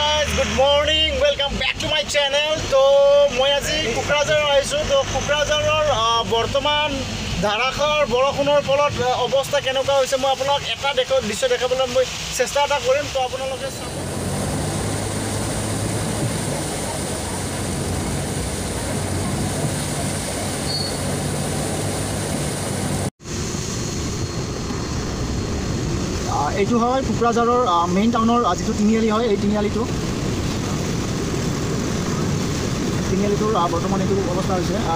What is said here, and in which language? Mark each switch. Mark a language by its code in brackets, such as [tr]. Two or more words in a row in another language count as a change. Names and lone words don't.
[en] Good morning, welcome back to my channel. [as] তো মই আজি কোকৰাঝাৰ আহিছোঁ তো कुकराझाৰৰ বৰ্তমান ধাৰাসাৰ বৰষুণৰ ফলত অৱস্থা কেনেকুৱা হৈছে মই আপোনাক এটা দৃশ্য দেখাবলৈ মই চেষ্টা এটা কৰিম তো আপোনালোকে চাব এইটো হয় কুকৰাঝাৰৰ মেইন টাউনৰ যিটো তিনিআলি হয় এই তিনিআলিটোৰ বৰ্তমান এইটো অৱস্থা হৈছে